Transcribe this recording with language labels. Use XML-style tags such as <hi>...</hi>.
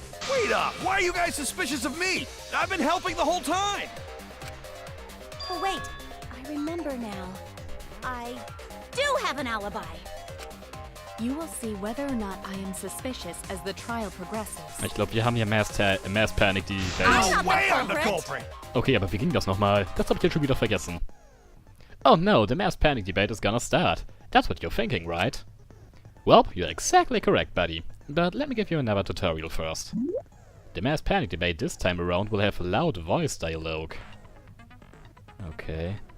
<en>Wait up! Why are you guys suspicious of me? I've been helping the whole time! Oh wait, I remember now. I do have an alibi. You will see whether or not I am suspicious as the trial progresses.</en> <de>Ich glaube, wir haben hier Mass Panic die Welt.</de> <en>No way I'm the culprit!</en> <de>Okay, aber wie ging das nochmal? Das habe ich jetzt schon wieder vergessen.</de> <en>Oh no, the Mass Panic debate is gonna start. That's what you're thinking, right? Well, you're exactly correct, buddy. But let me give you another tutorial first. The Mass Panic debate this time around will have loud voice dialogue. Okay.</en>